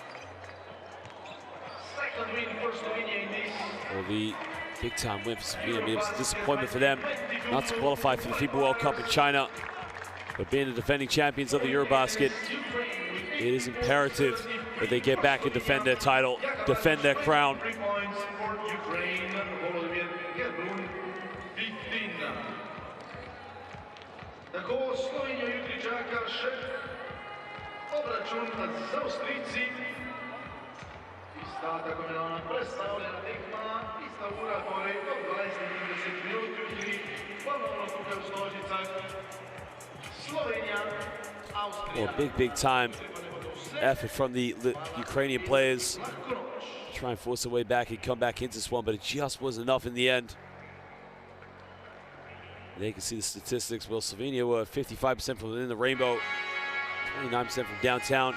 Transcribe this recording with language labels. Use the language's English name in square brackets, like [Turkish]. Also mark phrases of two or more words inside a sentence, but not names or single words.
[English] Well, the big-time win for Slovenia. I mean, it was a disappointment for them not to qualify for the FIBA World Cup in China. But being the defending champions of the Eurobasket, it is imperative that they get back and defend their title, defend their crown. [Slovenian] Tako Slovenijo jutri čaka še obračun z Avstrijci. Ista tako imenovana predstavljena tekma, ista ura, torej ob 20:30 minut jutri, ponovno tukaj v Stožicah. Slovenija, Avstrija. [English] Well, big time effort from the Ukrainian players to try and force their way back and come back into this one, but it just wasn't enough in the end. There you can see the statistics. Well, Slovenia were 55% from within the rainbow, 29% from downtown.